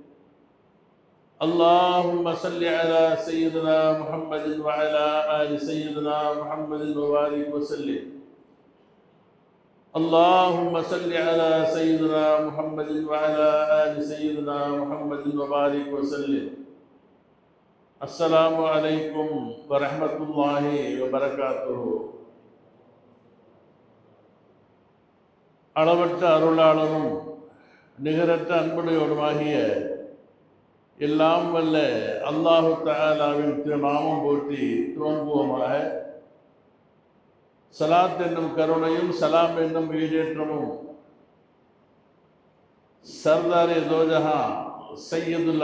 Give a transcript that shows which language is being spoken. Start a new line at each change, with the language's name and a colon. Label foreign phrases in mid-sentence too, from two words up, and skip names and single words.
Arabic: اللهم صل على سيدنا محمد وعلى آل سيدنا محمد وبارك وسلم اللهم صل على سيدنا محمد وعلى آل سيدنا محمد وبارك وسلم السلام عليكم ورحمة الله وبركاته.
Tamil: அளவற்ற அருளாளரும் நிகரற்ற அன்புடையோடுமாகிய எல்லாம் வல்ல அல்லாஹு தஆலாவின் திருநாமம் போற்றி துவங்குவோமாக. சலாத் என்னும் கருணையும் சலாம் என்னும் ஈடேற்றமும்
Persian: سردار دو جهان
Tamil: சையதுல்